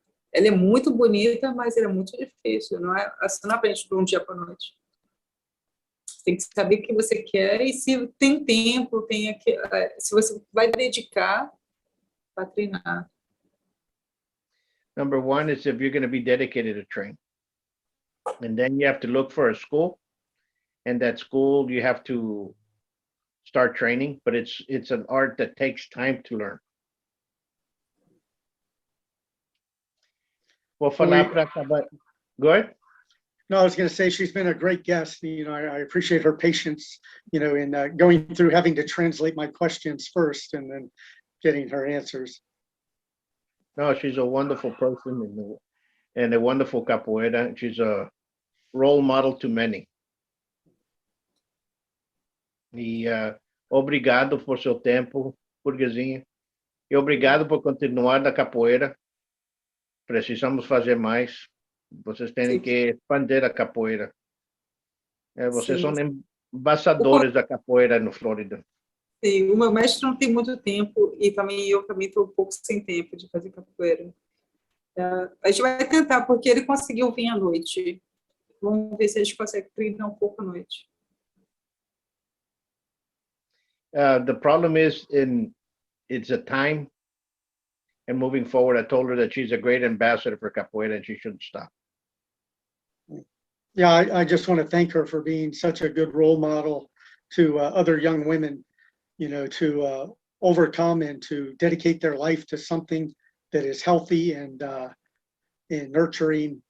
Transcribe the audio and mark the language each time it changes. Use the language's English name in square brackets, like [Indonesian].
[Portuguese] Ela é muito bonita, mas ela é muito difícil. Você não aprende de um dia para a noite. Você tem que saber o que você quer e se tem tempo, se você vai dedicar para treinar. [English] Number one is if you're going to be dedicated to train. And then you have to look for a school. And that school, you have to start training. But it's an art that takes time to learn. [Portuguese] Vou falar para acabar. [English] Go ahead. No, I was going to say she's been a great guest. I appreciate her patience, in going through having to translate my questions first and then getting her answers. No, she's a wonderful person and a wonderful capoeira. She's a role model to many. [Portuguese] E obrigado por seu tempo, Burguesinha. E obrigado por continuar na capoeira. Precisamos fazer mais. Vocês têm que expandir a capoeira. Vocês são embaixadores da capoeira no Flórida. Sim, o meu mestre não tem muito tempo e eu também estou um pouco sem tempo de fazer capoeira. A gente vai tentar, porque ele conseguiu vir à noite. Vamos ver se a gente consegue treinar um pouco à noite. [English] The problem is it's a time. And moving forward, I told her that she's a great ambassador for capoeira and she shouldn't stop. Yeah, I just want to thank her for being such a good role model to other young women, to overcome and to dedicate their life to something that is healthy and nurturing.